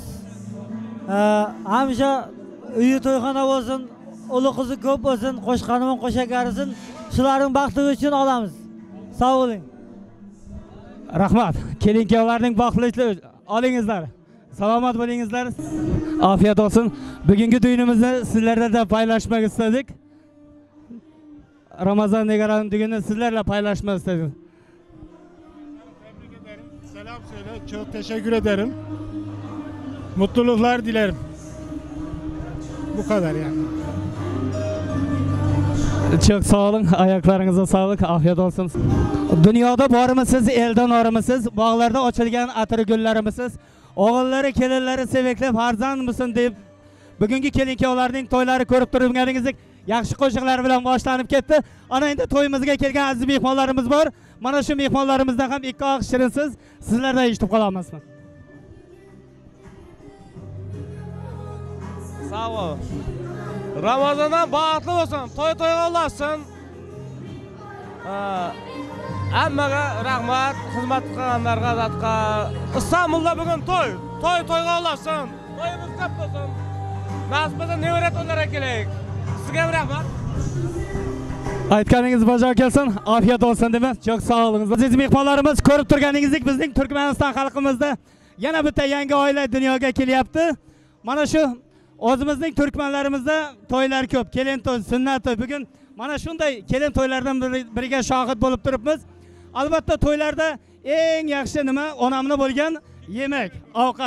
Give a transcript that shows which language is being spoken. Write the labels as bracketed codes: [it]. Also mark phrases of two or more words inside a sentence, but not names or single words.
[uz] Hamisha uyi to'yxona bo'lsin, o'g'li qizi ko'p bo'lsin, qo'shqani bilan qo'shakarisin. Shularning baxtligi uchun olamiz. Sog' bo'ling. Rahmat. Kelin-kuyovlarning baxtligi olingizlar. Salomat bo'lingizlar. Afiyat olsun. Bugungi to'yimizni sizlarga [tr] da paylaşmak istedik. Ramazon Nigaroxon düğünü sizlerle paylaşmak istedim. Tebrik ederim. Selam söyle. Çok teşekkür ederim. Mutluluklar dilerim. Bu kadar yani. Çok sağ olun. Ayaklarınıza sağlık. Afiyet olsun. [uz] Dünyada bormisiz, elden ormisiz, bağlarda açılgan atır güllerimisiz, oğulları, kelinleri sevekli farzand mısın deyip bugungi kelin-kuyovlarning to'ylari ko'rib turganingizdek yaxshi qo'shiqlar bilan boshlanib ketdi. Ana endi to'yimizga kelgan aziz mehmonlarimiz bor. Mana shu mehmonlarimizdan ham ikki og'iz shirin so'z sizlardan eshitib qolamiz. [tr] Sağ ol. [uz] Ramazondan baxtli bo'lsin, to'y-to'yga ulaşsin. Hammaga rahmat, xizmat qilganlarga zatqa. İstanbulda bugun to'yga ulaşsin. To'yimiz ko'p bo'lsin. Nasib bo'lsa nevara to'ylarga kelaylik. Sizga rahmat. Aytganingiz bajo kelsin. Afiyat olsun deymiz. [tr] Çok sağ olun. [uz] Aziz mehmonlarimiz, ko'rib turganingizdek bizning Turkmaniston xalqimizda yana bitta yangi oila dunyoga kelyapti. Mana shu o'zimizning turkmanlarimizda to'ylar ko'p. Kelin to'y, sunnat to'y. Bugun mana shunday kelin to'ylardan biriga shohid bo'lib turibmiz. Albatta to'ylarda eng yaxshi nima? Onamni bo'lgan yemek, ovqat.